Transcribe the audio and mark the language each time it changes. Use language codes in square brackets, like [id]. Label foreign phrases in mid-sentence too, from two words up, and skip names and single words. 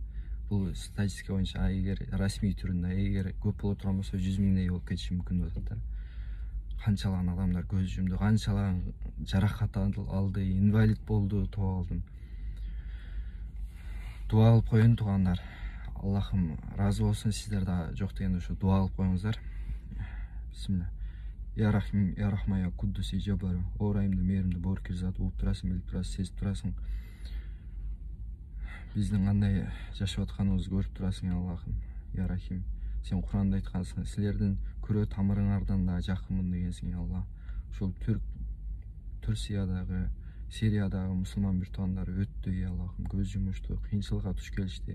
[ky] Бул статистика боюнча эгер расмий түрүндө, эгер көп боло турган болсо 100.000дей болуп кетиши мүмкүн деп атат да. Канчалаган адамдар көз жумду, канчалаган жаракат алды, инвалид болду, тоо алдым. Дуа кылып коеюн туугандар. Аллахым ыраазы болсун, сиздер да жок дегенде ушу дуа кылып коюңуздар. Бисмилля. [ar] يا رحيم، يا رحمن، يا قدوس، يا جبار. [ky] О райымды, мээримди, боорукер зат, угуп турасың, билип турасың, сезип турасың. Биздин кандай жашап атканыбызды көрүп турасың, Аллахым. [ar] يا رحيم. [ky] Сен Куранда айткансың, силердин күрө тамырыңардан да жакынмын дегенсиң, Алла. Ошол Турциядагы, Сириядагы мусулман бир туугандар өттү, Аллахым, көз жумушту, кыйынчылыкка туш келишти.